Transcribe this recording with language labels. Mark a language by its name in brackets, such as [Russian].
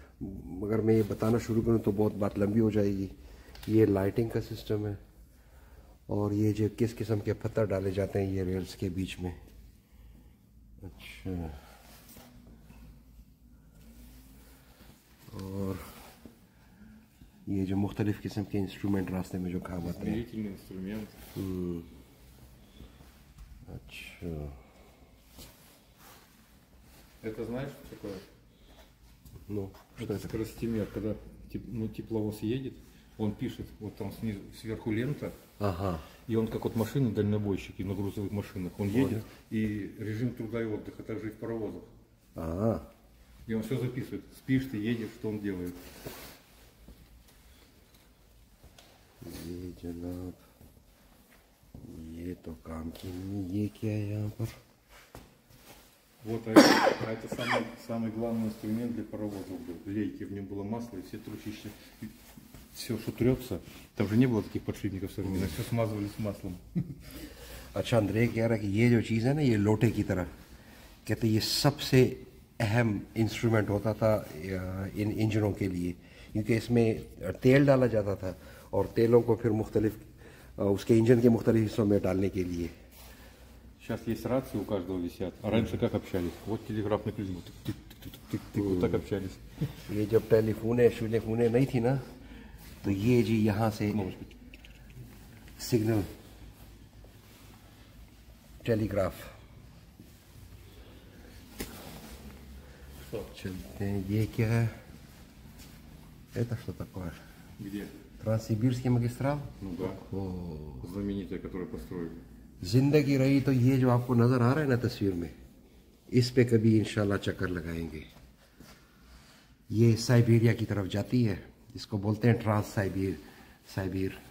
[Hindi] मगर मैं ये बताना शुरू करूँ तो बहुत बात लंबी हो जाएगी। ये लाइटिंग का सिस्टम है, और ये जो किस किस्म के पत्थर डाले जाते हैं ये रेल्स के बीच में। अच्छा, और ये जो मुख्तलिफ किस्म के इंस्ट्रूमेंट रास्ते में जो काम आते हैं। [Russian] Измерительный инструмент. [Hindi] अच्छा, [Russian] Это знаешь, что такое? ну что Это это? скоростимер. Когда тепловоз едет, он пишет, вот там снизу, сверху лента, Ага, и он как вот машины дальнобойщики на грузовых машинах. Он едет, и режим труда и отдыха, также и в паровозах. ага. И он все записывает. Спишь ты, едешь, что он делает. [Hindi] ये जनाब, ये तो काम की नहीं। ये क्या है यहाँ पर? [Russian] Вот, а это самый главный инструмент для паровозов был. Лейки, в нем было масло, и все трущище, все, что трется. Там же не было таких подшипников современных, все смазывали с маслом. [Hindi] अच्छा, अंद्रे कह रहा है कि ये जो चीज़ है ना, ये लोटे की तरह, कहते ये सबसे अहम इंस्ट्रूमेंट होता था इन इंजनों के लिए, क्योंकि इसमें तेल डाला जाता था, और तेलों को फिर मुख्तलिफ उसके इंजन के मुख्तलिफ हिस्सों में डालने के लिए। [Russian] Сейчас есть рации у каждого висят. А раньше как общались? Вот телеграфный клюз. Тык-тык-тык-тык-тык. Вот так общались. [Hindi] ये जब टेलीफोन नहीं थी ना, तो ये जी यहाँ से सिग्नल टेलीग्राफ чलते हैं. ये क्या है? [Russian] Это что такое? Где? Транссибирский магистрал? Ну да. Знаменитая, которую построили. [Hindi] जिंदगी रही तो ये जो आपको नजर आ रहा है ना तस्वीर में, इस पे कभी इंशाल्लाह चक्कर लगाएंगे. ये साइबेरिया की तरफ जाती है, इसको बोलते हैं ट्रांस साइबीर.